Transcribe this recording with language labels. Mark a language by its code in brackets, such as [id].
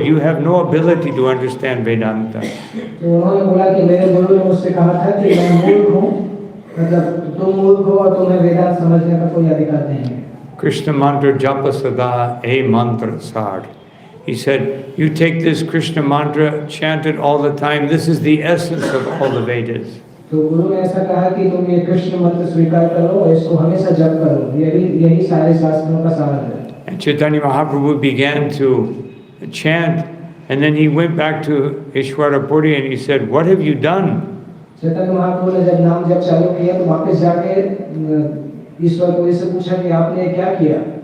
[en] You have no ability to understand Vedanta. [hi] तो उन्होंने बोला कि मेरे गुरु ने मुझसे कहा था कि मैं मूर्ख हूँ, मतलब तुम मूर्ख हो और तुम्हें वेदांत समझने का कोई अधिकार नहीं है. [bn] Krishna mantra japa sada a mantra sar. [en] He said, you take this Krishna mantra, chant it all the time. This is the essence of all the Vedas. [hi] तो गुरु ने ऐसा कहा कि तुम ये कृष्ण मंत्र स्वीकार करो और इसको हमेशा जप करो. यही सारे शास्त्रों का सार है. [en] And Chaitanya Mahaprabhu began to chant, and then he went back to Ishwara Puri and he said, what have you done? [hi] Chaitanya Mahaprabhu ने जब नाम जप चालू किया तो वापस जाके ईश्वर पुरी से पूछा कि आपने क्या किया?